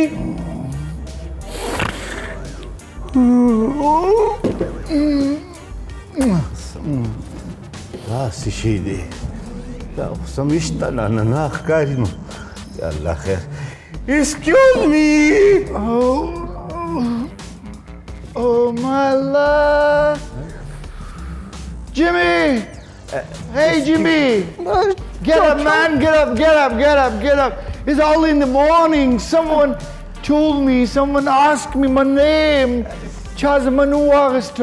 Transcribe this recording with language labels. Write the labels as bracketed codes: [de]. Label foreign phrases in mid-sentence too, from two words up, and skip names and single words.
[ps] دا څه شی دی دا خو سمشته نه ښکاري نو یا الله خیر [en] Excuse me Oh my love Jimmy Hey Jimmy Get up man get up It's all in the morning someone told me someone asked me my name Chaz Manu Augusto